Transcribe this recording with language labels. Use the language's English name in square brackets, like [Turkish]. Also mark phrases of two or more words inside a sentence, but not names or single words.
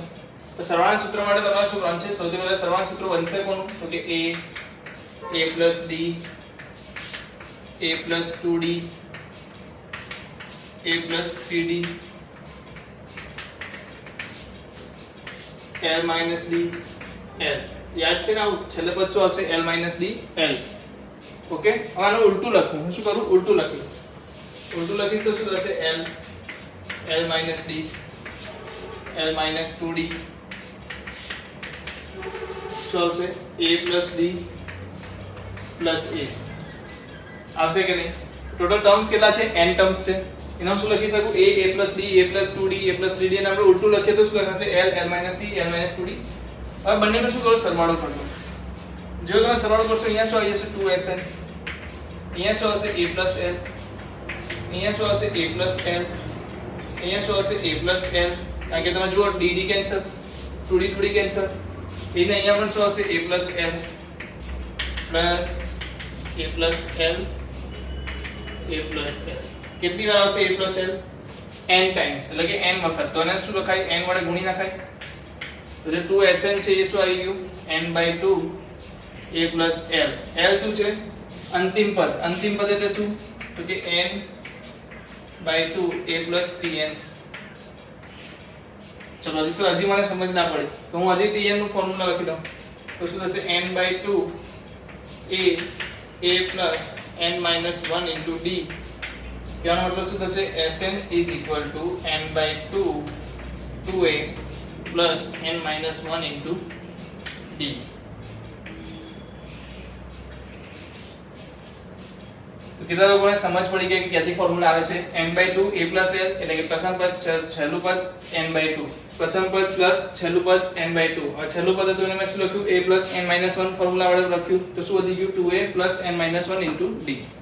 [Gujarati] તો સરવાળાના સૂત્ર માટે તમારે શું કરવાનું છે? સૌથી પહેલા સરવાળાનું સૂત્ર બનશે કોનું? તો કે [English] a plus d a plus 2d a plus 3d l minus d l [Gujarati] યાદ છે ને આવું છેલ્લે પદ શું આવશે [English] l minus d l [Gujarati] ઓકે હવે આનું ઉલટું લખું હું શું કરું ઉલટું લખીશ તો શું થશે [English] l minus d l minus 2d [Gujarati] શું આવશે [English] a plus d plus a [Gujarati] આવશે કે નહીં [English] total terms [Gujarati] કેટલા છે [English] n terms [Gujarati] છે એનો શું લખી શકું [English] a plus d a plus 2d a plus 3d [Gujarati] અને આપણે ઉલટું લખીએ તો શું લખાશે [English] l minus d l minus 2d [Gujarati] હવે બંનેનો શું કરો સરવાળો કરજો જો તમે સરવાળો કરશો અહીંયા શું આવી જશે 2sn અહીંયા શું આવશે [English] a plus [Gujarati] l અહીંયા શું આવશે [English] a plus l [Gujarati] અહીંયા શું આવશે [English] a plus l [Gujarati] કારણ કે તમે જુઓ [English] dd cancel 2d [Gujarati] કેન્સલ એને અહીંયા પણ શું આવશે [English] a plus l plus a plus l a plus l [Gujarati] કેટલી વાર આવશે [English] a plus l n times [Gujarati] એટલે કે n વખત તો એને શું લખાય n વડે ગુણી નાખાય તો જે 2sn છે એ શું આવી ગયું [English] n/2 a plus l [Gujarati] l શું છે અંતિમ પદ એટલે શું તો કે [English] n/2 a plus tn [Gujarati] ચલો હજી મને સમજ ના પડી તો હું હજી tn નું ફોર્મ્યુલા લખી દઉં તો શું થશે [English] n/2 a plus n-1 into d [Hindi] क्या मतलब [Gujarati] શું થશે [English] Sn is equal to n/2 2a plus n-1 into d [Gujarati] તો કેટલા લોકોને સમજ પડી ગઈ કે ક્યાંથી ફોર્મ્યુલા આવે છે [English] n/2 a plus l [Gujarati] એટલે કે પ્રથમ પદ છેલ્લું પદ n/2 પ્રથમ પદ પ્લસ છેલ્લું પદ n/2 હવે છેલ્લું પદ હતું એને મેં શું લખ્યું [English] a plus n-1 [Gujarati] ફોર્મ્યુલા વડે લખ્યું તો શું વધી ગયું [English] 2a plus n-1 into d